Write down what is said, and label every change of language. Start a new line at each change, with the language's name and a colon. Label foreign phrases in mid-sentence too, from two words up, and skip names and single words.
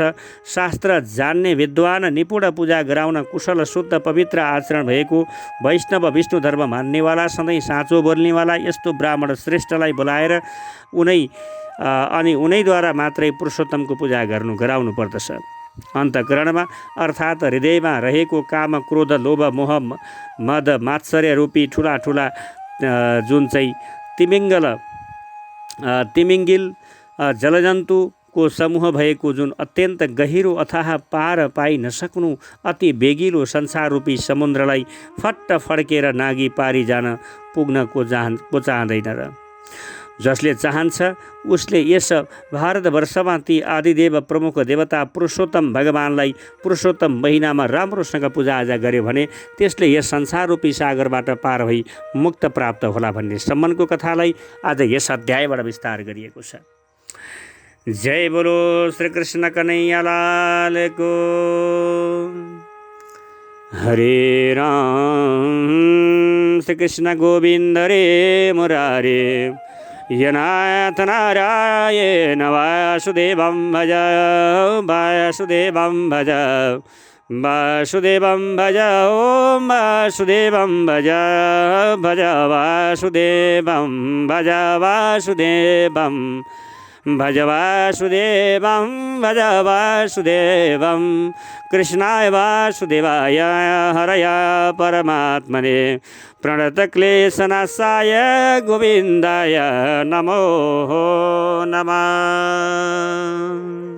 Nepali: शास्त्र जान्ने विद्वान निपुण पूजा गराउन कुशल शुद्ध पवित्र आचरण भएको वैष्णव विष्णु धर्म मान्नेवाला सधैँ साँचो बोल्नेवाला यस्तो ब्राह्मण श्रेष्ठलाई बोलाएर उनैद्वारा मात्रै पुरुषोत्तमको पूजा गराउनु पर्दछ। अन्तःकरणमा अर्थात् हृदयमा रहेको काम क्रोध लोभ मोह मद मात्सर्य रूपी ठुला जुन चाहिँ तिमिङ्गिल जलजन्तुको समूह भएको जुन अत्यन्त गहिरो अथाह पार पाइ नसक्नु अति बेगिलो संसार रूपी समुद्रलाई फट्ट फड्केर नागी पारी जान पुग्न को चाहँदैन र जसले चाहन्छ उसले यस भारतवर्षमा ती आदिदेव प्रमुख देवता पुरुषोत्तम भगवानलाई पुरुषोत्तम महिनामा राम्रोसँग पूजाआजा गर्यो भने त्यसले यस संसार रूपी सागरबाट पार भई मुक्त प्राप्त होला भन्ने सम्मको कथालाई आज यस अध्यायबाट विस्तार गरिएको छ।
Hindi: जय बोलो
Nepali: श्री कृष्ण कन्हैया लालको।
Sanskrit: हरे राम श्री कृष्ण गोविंद रे मुरारे यनाथ नारायण वासुदेवं भज वासुदेवं भज वासुदेवं भज ओम वासुदेवं भज भज वासुदेवं भज वासुदेवं भज वासुदेवं भज वासुदेवं कृष्णाय वासुदेवाय हरय परमात्मने प्रणतक्लेशनाशाय गोविन्दाय नमो नमः।